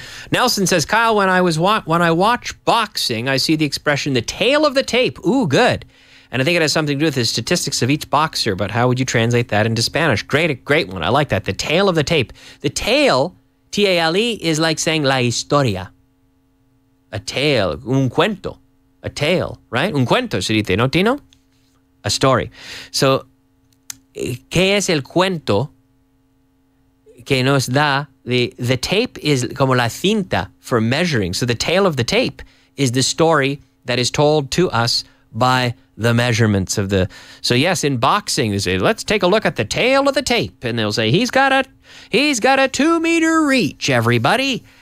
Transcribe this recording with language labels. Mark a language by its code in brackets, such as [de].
[en] Nelson says, Kyle, when I watch boxing, I see the expression, the tail of the tape. Ooh, good. And I think it has something to do with the statistics of each boxer, but how would you translate that into Spanish? Great one. I like that. The tail of the tape. The tail, T-A-L-E, is like saying [es] la historia. [en] A tale, [es] un cuento. [en] A tale, right? [es] Un cuento se dice, ¿no, Tino? [en] A story. So, [es] ¿qué es el cuento que nos da? [en] The tape is [es] como la cinta [en] for measuring. So the tail of the tape is the story that is told to us by the measurements of the... So yes, in boxing, they say, let's take a look at the tail of the tape. And they'll say, he's got a 2-meter reach, everybody.